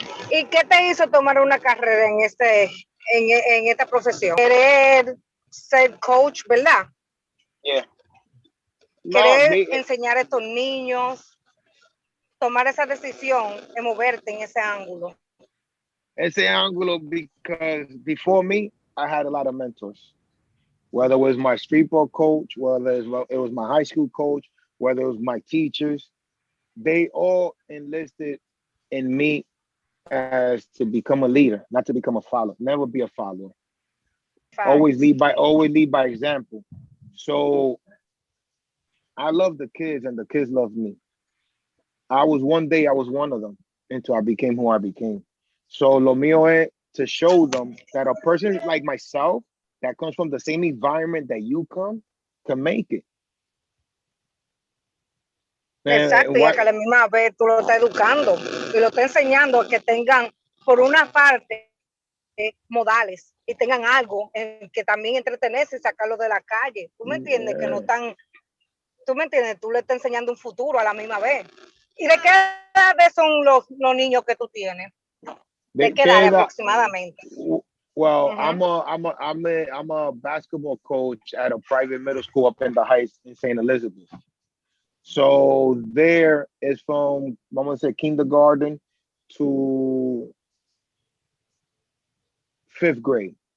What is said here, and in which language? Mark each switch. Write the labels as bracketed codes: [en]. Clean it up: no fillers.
[es] ¿Y qué te hizo tomar una carrera en esta profesión? Querer ser coach, ¿verdad? [en] Yeah. [es] Querer enseñar a estos niños, tomar esa decisión de moverte en ese ángulo. Ese ángulo [en] because before me, I had a lot of mentors. Whether it was my street ball coach, whether it was my high school coach, whether it was my teachers, they all enlisted in me as to become a leader, not to become a follower. Never be a follower. Always lead by example. So I love the kids and the kids love me. One day I was one of them until I became who I became. So [es] lo mío es [en] to show them that a person like myself that comes from the same environment that you come can make it. [es] Exacto, y a que a la misma vez tú lo estás educando y lo estás enseñando a que tengan, por una parte, modales y tengan algo en que también entretenerse y sacarlo de la calle. ¿Tú me entiendes? Que no están, tú me entiendes, tú le estás enseñando un futuro a la misma vez. ¿Y de qué edad son los niños que tú tienes? ¿De qué edad aproximadamente? [en] Well, I'm a basketball coach at a private middle school up in the Heights in St. Elizabeth. So there is from, I'm gonna say kindergarten to 5th grade.